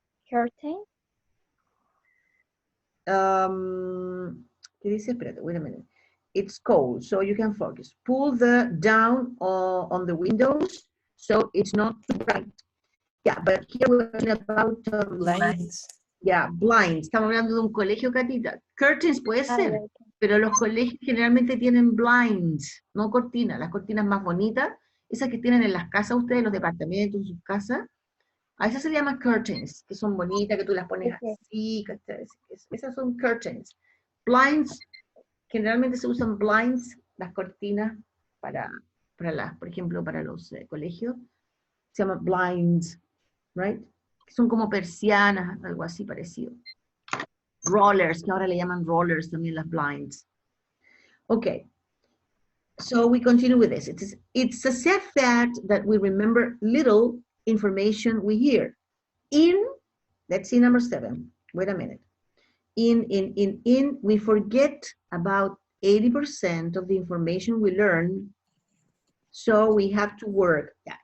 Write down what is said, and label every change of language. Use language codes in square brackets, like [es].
[en] Curtain. [es] ¿Qué dice? Espérate, [en] wait a minute. It's cold, so you can focus. Pull the down on the windows so it's not too bright. Yeah, but here we're talking about Blinds. Yeah, blinds. [es] Estamos hablando de un colegio, Catita. Curtains puede ser, pero los colegios generalmente tienen blinds, no cortinas. Las cortinas más bonitas, esas que tienen en las casas ustedes, los departamentos, en sus casas, a esas se le llaman curtains, que son bonitas, que tú las pones así. Esas son curtains. Blinds, generalmente se usan blinds, las cortinas para por ejemplo, para los colegios. Se llaman blinds, right? Son como persianas, algo así parecido. Rollers, que ahora le llaman rollers también las blinds. [en] Okay, so we continue with this. It's a sad fact that we remember little information we hear. Let's see number 7. Wait a minute. We forget about 80% of the information we learn, so we have to work. Yeah.